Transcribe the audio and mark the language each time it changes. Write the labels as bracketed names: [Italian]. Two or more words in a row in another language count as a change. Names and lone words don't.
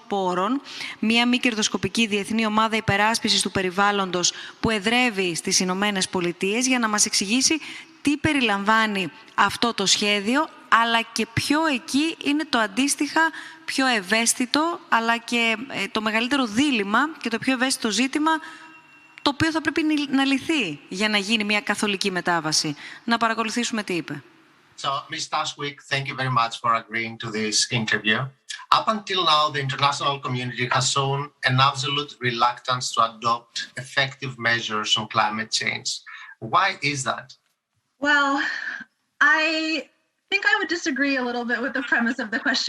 [Greek] Πόρων, μια μη κερδοσκοπική διεθνή ομάδα υπεράσπισης του περιβάλλοντος που εδρεύει στις Ηνωμένες Πολιτείες, για να μας εξηγήσει τι περιλαμβάνει αυτό το σχέδιο, αλλά και ποιο εκεί είναι το αντίστοιχα πιο ευαίσθητο, αλλά και το μεγαλύτερο δίλημμα και το πιο ευαίσθητο ζήτημα, το οποίο θα πρέπει να λυθεί για να γίνει μια καθολική μετάβαση. Να παρακολουθήσουμε τι είπε. [English] So, Ms. Stashwick, thank you very much for agreeing to this interview. Up until now, the international community has shown an absolute reluctance to adopt effective measures on climate change. Why is that? Well, I think I would disagree a little bit with the premise of the question.